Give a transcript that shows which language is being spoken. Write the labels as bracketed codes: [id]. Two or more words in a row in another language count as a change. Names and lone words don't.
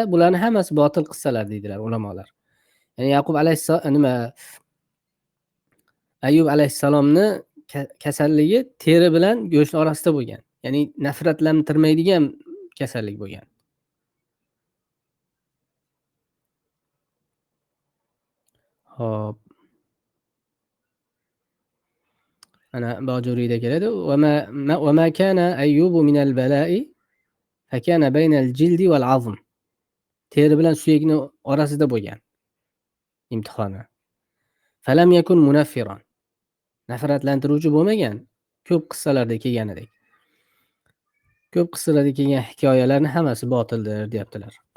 [uz] Bularning hammasi botil qissalar deydilar ulamolar. Ya'ni Yaqub alayhissalom Ayyub alayhissalomni kasalligi teri bilan go'sht orasida bo'lgan. Ya'ni nafratlantirmaydigan kasallik bo'lgan. Hop. Ana Bojuriyda keladi. [ar] وما كان أيوب من البلاء فكان بين الجلد والعظم. [uz] Teri bilan suyakni orasida bo'lgan imtihoni. [ar] فلم يكن منفرا. [uz] Nafratlantiruvchi bo'lmagan. Ko'p qissalarda kelganidek. Ko'p qissalarda kelgan hikoyalarning hammasi botildir, deyaptilar.